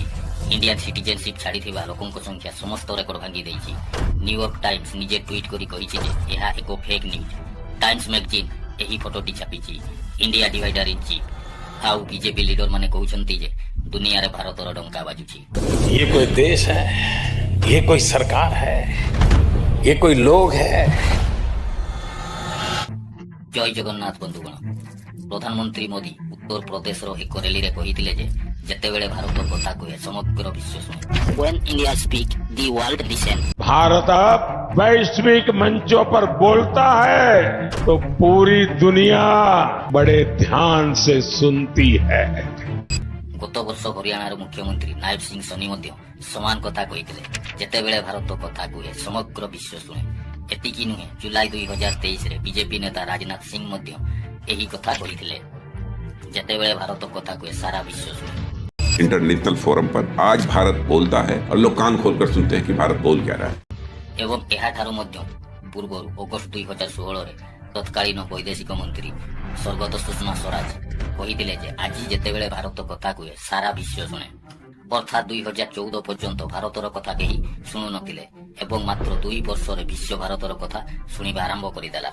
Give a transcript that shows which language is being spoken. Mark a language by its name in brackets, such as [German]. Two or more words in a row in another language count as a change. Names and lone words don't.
[English] Indian citizenship [Odia] ଛାଡ଼ିଥିବା ଲୋକଙ୍କ ସଂଖ୍ୟା ସମସ୍ତ ରେକର୍ଡ ଭାଙ୍ଗି ଦେଇଛି। ନ୍ୟୁୟର୍କ ଟାଇମ୍ସ ନିଜେ ଟ୍ୱିଟ୍ କରି କହିଛି ଯେ ଏହା ଏକ [English] fake news. [Odia] ଟାଇମ୍ସ ମ୍ୟାଗାଜିନ୍ ଏହି ଫଟୋଟି ଛାପିଛି। ଇଣ୍ଡିଆ [English] divider in chief [Odia] ଆଉ ବିଜେପି ଲିଡର ମାନେ କହୁଛନ୍ତି ଯେ ଦୁନିଆରେ ଭାରତର ଡଙ୍କା ବାଜୁଛି। [Hindi] ये कोई देश है, ये कोई सरकार है, ये कोई लोग है। [Odia] ଜୟ ଜଗନ୍ନାଥ ବନ୍ଧୁଗଣ। ପ୍ରଧାନମନ୍ତ୍ରୀ ମୋଦି ଉତ୍ତର ପ୍ରଦେଶର ଏକ ର୍ୟାଲିରେ କହିଥିଲେ ଯେ ଯେତେବେଳେ ଭାରତ କଥା କୁହେ ସମଗ୍ର ବିଶ୍ୱ ଶୁଣେ। [English] When India speak, the world listen. [Hindi] भारत अब वैश्विक मंचों पर बोलता है तो पूरी दुनिया बड़े ध्यान से सुनती है। [Odia] ଗତ ବର୍ଷ ହରିୟାଣାର ମୁଖ୍ୟମନ୍ତ୍ରୀ ନାୟବ ସିଂ ସନି ମଧ୍ୟ ସମାନ କଥା କହିଥିଲେ। ଯେତେବେଳେ ଭାରତ କଥା କୁହେ ସମଗ୍ର ବିଶ୍ୱ ଶୁଣେ। ଏତିକି ନୁହେଁ, ଜୁଲାଇ 2023ରେ ବିଜେପି ନେତା ରାଜନାଥ ସିଂ ମଧ୍ୟ ଏହି କଥା କହିଥିଲେ। ଯେତେବେଳେ ଭାରତ କଥା କୁହେ ସାରା ବିଶ୍ୱ ଶୁଣେ। [English] international forum [Hindi] पर आज भारत बोलता है और लोग कान खोलकर सुनते हैं कि भारत बोल क्या रहा है। [Odia] ଏବଂ ଏହାଠାରୁ ମଧ୍ୟ ପୂର୍ବରୁ ଅଗଷ୍ଟ 2016ରେ ତତ୍କାଳୀନ ବୈଦେଶିକ ମନ୍ତ୍ରୀ ସ୍ୱର୍ଗତ ସୁଷମା ସ୍ୱରାଜ କହିଥିଲେ ଯେ ଆଜି ଯେତେବେଳେ ଭାରତ କଥା କୁହେ ସାରା ବିଶ୍ୱ ଶୁଣେ। ଅର୍ଥାତ୍ 2014 ପର୍ଯ୍ୟନ୍ତ ଭାରତର କଥା କେହି ଶୁଣୁନଥିଲେ ଏବଂ ମାତ୍ର 2 ବର୍ଷରେ ବିଶ୍ୱ ଭାରତର କଥା ଶୁଣିବା ଆରମ୍ଭ କରିଦେଲା।